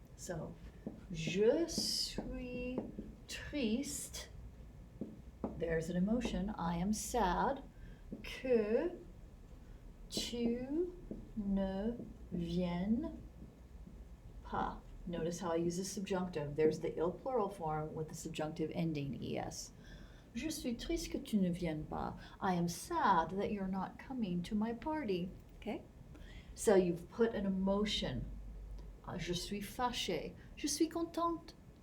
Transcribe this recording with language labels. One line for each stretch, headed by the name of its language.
English: So,
French: je suis triste.
English: There's an emotion. I am sad.
French: Que tu ne viennes pas.
English: Notice how I use the subjunctive. There's the il plural form with the subjunctive ending es.
French: Je suis triste que tu ne viennes pas.
English: I am sad that you're not coming to my party. Okay? So you've put an emotion.
French: Je suis fâchée. Je suis contente.